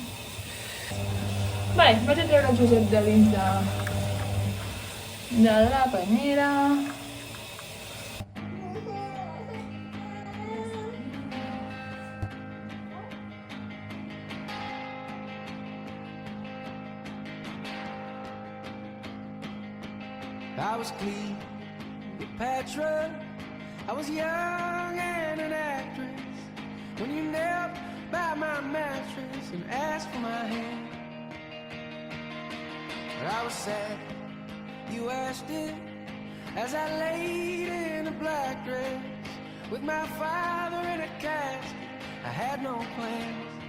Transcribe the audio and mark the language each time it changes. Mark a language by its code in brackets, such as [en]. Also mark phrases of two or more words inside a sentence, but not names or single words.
[ca] Vale, vaig a treure el Josep de dins de la banyera. [en] I was Cleopatra, I was young and an actress, when you knelt by my mattress and asked for my hand. But I was sad, you asked it, as I laid in a black dress, with my father in a casket, I had no plans.